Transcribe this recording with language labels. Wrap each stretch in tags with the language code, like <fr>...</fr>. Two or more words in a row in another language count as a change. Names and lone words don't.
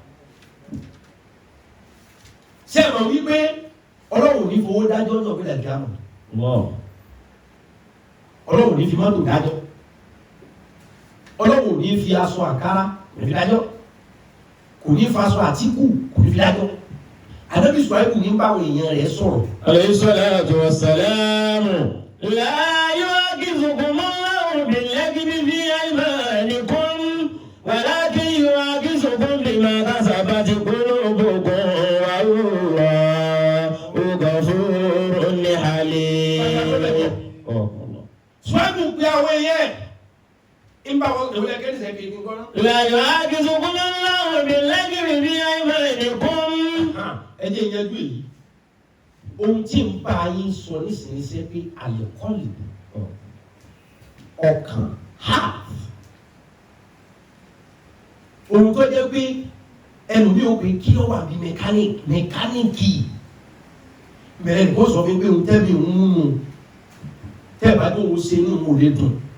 <yo>ṣé ẹ mọ̀ wípé ọlọ́run ní fowó dájọ́ náà bí lẹ́gbẹ̀ẹ́ àmọ́ ọlọ́run ní fi mọ́tò dájọ́ ọlọ́run ní fi aṣọ àǹkárá kò ní dájọ́ kò ní fa aṣọ àtíkù kò ní fi dájọ́ ànábì Ṣuaibu ní báwọn èèyàn rẹ̀ sọ̀rọ̀.</yo> <ar>عليه الصلاة والسلام. لا يؤاخذكم الله باللغو في أيمانكم ولكن يؤاخذكم بما كسبت قلوبكم والله غفور حليم.</ar> <yo>Ṣuaibu pe àwọn èèyàn ń bá wọn kẹwìlẹ̀ kẹ́ni sẹ́kì ní kọ́nà.</yo> <ar>لا يؤاخذكم الله باللغو في أيمانكم.</ar> <yo>ẹ jẹ́ ìyẹnjú èyí ohun tí ń bá yín sọ nísìnyí ṣe pé àlẹ́kọ́lì ọkàn heart ohun tó jẹ́ pé ẹlòmíì ó pe kí ló wà bí mẹkáníìkì bẹ̀rẹ̀ nìkan sọ fún mi pé òun tẹ́bi òun mú un tẹ́ ẹ̀ bá tó ń ṣe inú òun ò lè dùn</yo>